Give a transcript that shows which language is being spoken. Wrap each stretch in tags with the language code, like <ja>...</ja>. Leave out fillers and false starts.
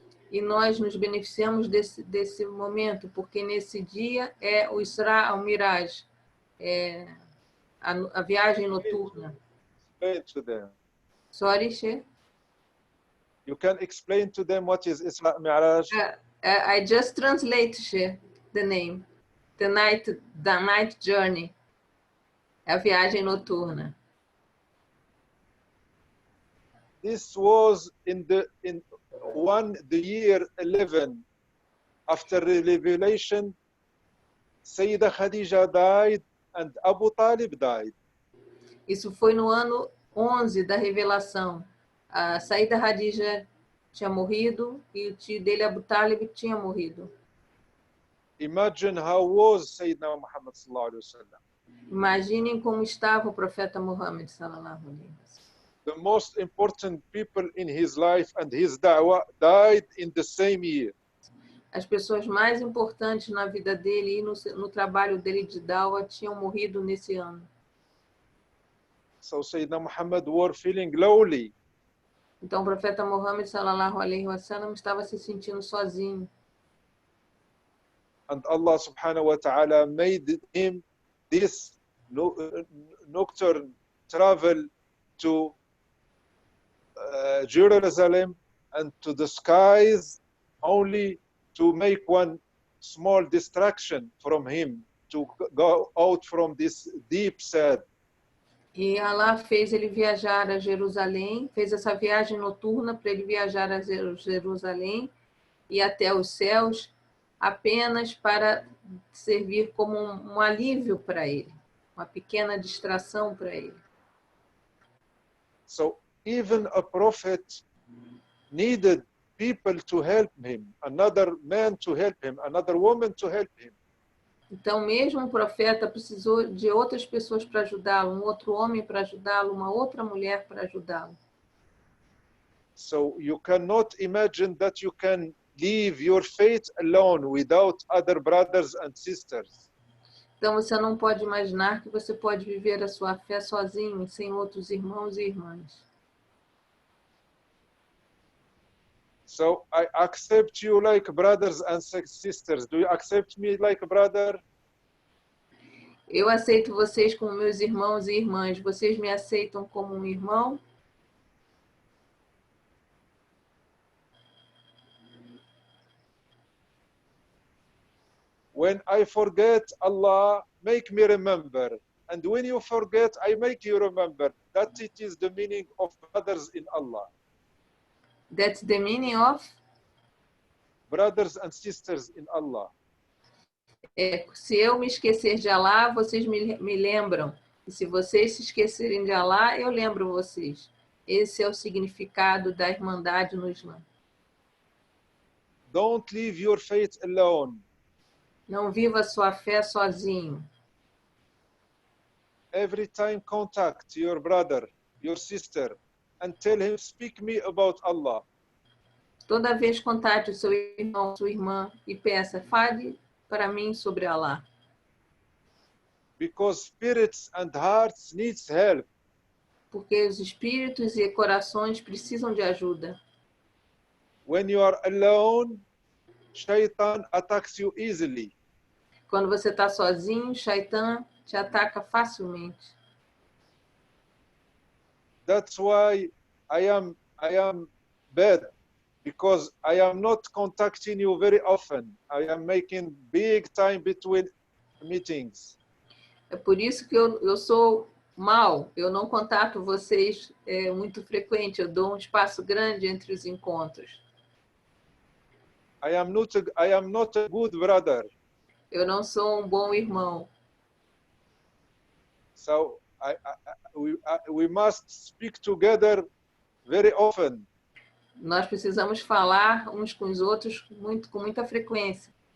<pt>E nós nos beneficiamos desse momento, porque nesse dia é o Isra al-Miraj, a viagem noturna.</pt> <en>Explain to them. Sorry, Sheikh? You can explain to them what is Isra Mi'raj? I just translate, Sheikh, the name. The night journey.</en> <pt>É a viagem noturna.</pt> <en>This was in the year 11 after the revelation. Sayyida Khadija died and Abu Talib died.</en> <pt>Isso foi no ano 11 da revelação. A Sayyida Khadija tinha morrido e o tio dele, Abu Talib, tinha morrido.</pt> <en>Imagine how was Sayyidina Muhammad</en> <ar>sallallahu alaihi wasallam.</ar> <pt>Imaginem como estava o profeta Muhammad</pt> <ar>sallallahu alaihi wasallam.</ar> <en>The most important people in his life and his da'wah died in the same year.</en> <pt>As pessoas mais importantes na vida dele e no trabalho dele de Dawa tinham morrido nesse ano.</pt> <en>So Sayyidina Muhammad were feeling lonely.</en> <pt>Então o profeta Muhammad</pt> <ar>sallallahu alaihi wasallam</ar> <pt>estava se sentindo sozinho.</pt> <en>And Allah</en> <ar>subhanahu wa ta'ala</ar> <en>made him this nocturne travel to Jerusalem and to the skies only to make one small distraction from him, to go out from this deep sad.</en> <pt>E Allah fez ele viajar a Jerusalém, fez essa viagem noturna para ele viajar a Jerusalém e até os céus, apenas para servir como um alívio para ele, uma pequena distração para ele.</pt> <en>So even a prophet needed people to help him, another man to help him, another woman to help him.</en> <pt>Então, mesmo o profeta precisou de outras pessoas para ajudá-lo, um outro homem para ajudá-lo, uma outra mulher para ajudá-lo.</pt> <en>So you cannot imagine that you can leave your faith alone without other brothers and sisters.</en> <pt>Então, você não pode imaginar que você pode viver a sua fé sozinho, sem outros irmãos e irmãs.</pt> <en>So I accept you like brothers and sisters. Do you accept me like a brother?</en> <pt>Eu aceito vocês como meus irmãos e irmãs. Vocês me aceitam como um irmão?</pt> <en>When I forget, Allah make me remember. And when you forget, I make you remember. That it is the meaning of brothers in Allah. That's the meaning of? Brothers and sisters in Allah.</en> <pt>Se eu me esquecer de Allah, vocês me lembram. E se vocês se esquecerem de Allah, eu lembro vocês. Esse é o significado da irmandade no Islã.</pt> <en>Don't leave your faith alone.</en> <pt>Não viva sua fé sozinho.</pt> <en>Every time contact your brother, your sister, and tell him, speak me about Allah.</en> <pt>Toda vez contate o seu irmão, sua irmã e peça, fale para mim sobre Allah.</pt> <en>Because spirits and hearts needs help.</en> <pt>Porque os espíritos e corações precisam de ajuda.</pt> <en>When you are alone, Shaitan attacks you easily.</en> <pt>Quando você está sozinho, Shaitan te ataca facilmente.</pt> <en>That's why I am bad, because I am not contacting you very often. I am making big time between meetings.</en> <pt>É por isso que eu sou mal. Eu não contato vocês muito frequente. Eu dou um espaço grande entre os encontros.</pt> <en>I am not a good brother.</en> <pt>Eu não sou um bom irmão.</pt> <en>So we must speak together very often.</en> <pt>Nós precisamos falar uns com os outros com muita frequência.</pt>